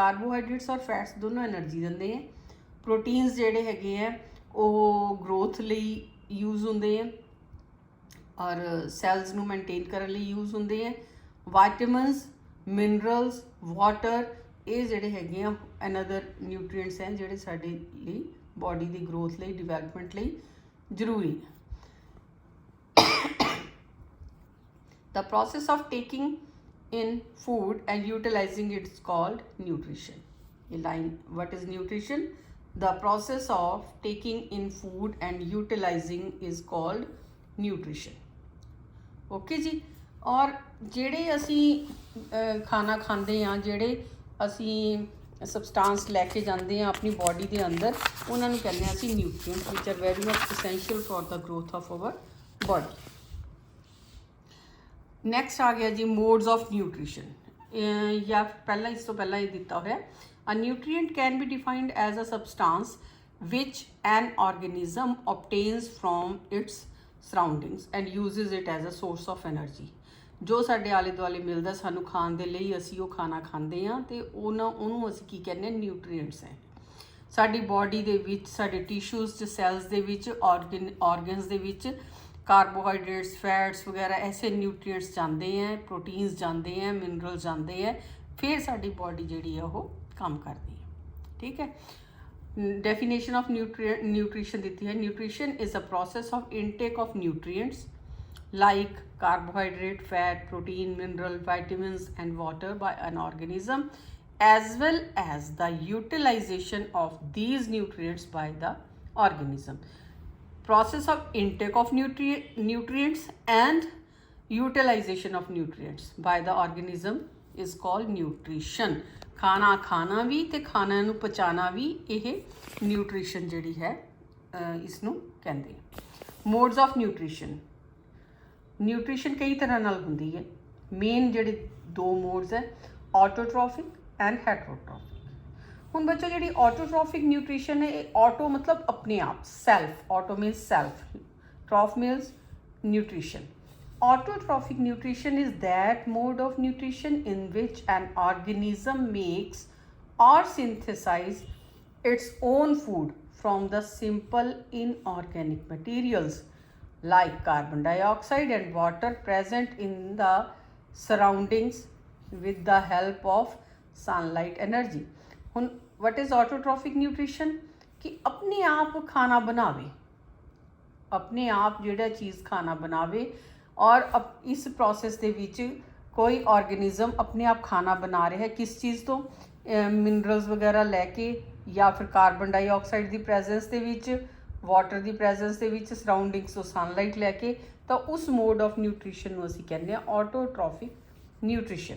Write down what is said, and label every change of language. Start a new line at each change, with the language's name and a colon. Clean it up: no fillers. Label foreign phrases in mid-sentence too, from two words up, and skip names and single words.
Punjabi: ਕਾਰਬੋਹਾਈਡਰੇਟਸ ਔਰ ਫੈਟਸ ਦੋਨੋਂ ਐਨਰਜੀ ਦਿੰਦੇ ਆ। ਪ੍ਰੋਟੀਨਸ ਜਿਹੜੇ ਹੈਗੇ ਆ ਉਹ ਗਰੋਥ ਲਈ ਯੂਜ਼ ਹੁੰਦੇ ਆ ਔਰ ਸੈਲਸ ਨੂੰ ਮੇਨਟੇਨ ਕਰਨ ਲਈ ਯੂਜ਼ ਹੁੰਦੇ ਆ।
English: vitamins, minerals, water,
Punjabi: ਇਹ ਜਿਹੜੇ ਹੈਗੇ ਆ
English: another nutrients
Punjabi: ਹੈ ਜਿਹੜੇ ਸਾਡੇ ਲਈ ਬਾਡੀ ਦੀ ਗਰੋਥ ਲਈ, ਡਿਵੈਲਪਮੈਂਟ ਲਈ ਜ਼ਰੂਰੀ ਹੈ।
English: The process of taking in food and utilizing it is called nutrition. A line, what is nutrition? The process of taking in food and utilizing is called nutrition.
Punjabi: ओके जी। और ਜਿਹੜੇ ਅਸੀਂ ਖਾਣਾ ਖਾਂਦੇ ਹਾਂ, ਜਿਹੜੇ ਅਸੀਂ ਸਬਸਟੈਂਸ ਲੈ ਕੇ ਜਾਂਦੇ ਹਾਂ ਆਪਣੀ ਬੋਡੀ ਦੇ ਅੰਦਰ, ਉਹਨਾਂ ਨੂੰ ਕਹਿੰਦੇ ਹਾਂ ਅਸੀਂ ਨਿਊਟ੍ਰੀਐਂਟਸ
English: which are very much essential for the growth of our body.
Punjabi: ਨੈਕਸਟ ਆ ਗਿਆ ਜੀ
English: modes of nutrition,
Punjabi: ਜਾਂ ਪਹਿਲਾਂ ਇਸ ਤੋਂ ਪਹਿਲਾਂ ਇਹ ਦਿੱਤਾ ਹੋਇਆ
English: A nutrient can be defined as a substance which an organism obtains from its surroundings and uses it as a source of energy.
Punjabi: ਜੋ ਸਾਡੇ ਆਲੇ ਦੁਆਲੇ ਮਿਲਦਾ ਸਾਨੂੰ ਖਾਣ ਦੇ ਲਈ, ਅਸੀਂ ਉਹ ਖਾਣਾ ਖਾਂਦੇ ਹਾਂ ਅਤੇ ਉਹਨੂੰ ਅਸੀਂ ਕੀ ਕਹਿੰਦੇ ਹਾਂ, ਨਿਊਟ੍ਰੀਐਂਟਸ ਹੈ। ਸਾਡੀ ਬੋਡੀ ਦੇ ਵਿੱਚ, ਸਾਡੇ ਟਿਸ਼ੂਜ਼ 'ਚ, ਸੈਲਸ ਦੇ ਵਿੱਚ, ਔਰਗਨਸ ਦੇ ਵਿੱਚ ਕਾਰਬੋਹਾਈਡਰੇਟਸ, ਫੈਟਸ ਵਗੈਰਾ ਐਸੇ ਨਿਊਟ੍ਰੀਐਂਟਸ ਜਾਂਦੇ ਹੈ, ਪ੍ਰੋਟੀਨਸ ਜਾਂਦੇ ਹੈ, ਮਿਨਰਲ ਜਾਂਦੇ ਹੈ, ਫਿਰ ਸਾਡੀ ਬੋਡੀ ਜਿਹੜੀ ਹੈ ਉਹ ਕੰਮ ਕਰਦੀ ਹੈ। ਠੀਕ ਹੈ।
English: definition of nutrition
Punjabi: ਦਿੱਤੀ ਹੈ,
English: nutrition is a process of intake of nutrients like carbohydrate, fat, protein, mineral, vitamins and water by an organism, as well as the utilization of these nutrients by the organism. Process of intake of nutrients and utilization of nutrients by the organism is called nutrition.
Punjabi: ਖਾਣਾ ਖਾਣਾ ਵੀ ਤੇ ਖਾਣਾ ਨੂੰ ਪਚਾਣਾ ਵੀ ਇਹ ਨਿਊਟ੍ਰੀਸ਼ਨ ਜਿਹੜੀ ਹੈ ਇਸ ਨੂੰ ਕਹਿੰਦੇ ਆ।
English: modes of nutrition,
Punjabi: ਨਿਊਟ੍ਰੀਸ਼ਨ ਕਈ ਤਰ੍ਹਾਂ ਨਾਲ ਹੁੰਦੀ ਹੈ। ਮੇਨ ਜਿਹੜੇ ਦੋ ਮੋਡਸ ਹੈ,
English: autotrophic and heterotrophic.
Punjabi: ਹੁਣ ਬੱਚੋ ਜਿਹੜੀ
English: autotrophic nutrition
Punjabi: ਹੈ, ਇਹ ਆਟੋ ਮਤਲਬ ਆਪਣੇ ਆਪ, ਸੈਲਫ,
English: auto means self, troph means nutrition. Autotrophic nutrition is that mode of nutrition in which an organism makes or synthesizes its own food from the simple inorganic materials like carbon dioxide and water present in the surroundings with the help of sunlight energy. ਹੁਣ what is autotrophic nutrition?
Hindi: कि अपने आप खाना बनावे, अपने आप
Punjabi: ਜਿਹੜਾ ਚੀਜ਼ ਖਾਣਾ ਬਣਾਵੇ, ਔਰ ਇਸ ਪ੍ਰੋਸੈਸ ਦੇ ਵਿੱਚ ਕੋਈ ਆਰਗੇਨਿਜ਼ਮ ਆਪਣੇ ਆਪ ਖਾਣਾ ਬਣਾ ਰਿਹਾ ਹੈ। ਕਿਸ ਚੀਜ਼ ਤੋਂ? ਮਿਨਰਲਸ ਵਗੈਰਾ ਲੈ ਕੇ, ਜਾਂ ਫਿਰ
English: carbon dioxide
Punjabi: ਦੀ ਪ੍ਰੈਜ਼ੈਂਸ ਦੇ ਵਿੱਚ, ਵਾਟਰ ਦੀ ਪ੍ਰੈਜ਼ੈਂਸ ਦੇ ਵਿੱਚ, ਸਰਾਊਂਡਿੰਗਸ ਤੋਂ ਸਨਲਾਈਟ ਲੈ ਕੇ, ਤਾਂ ਉਸ
English: mode of nutrition
Punjabi: ਨੂੰ ਅਸੀਂ ਕਹਿੰਦੇ ਹਾਂ
English: autotrophic nutrition.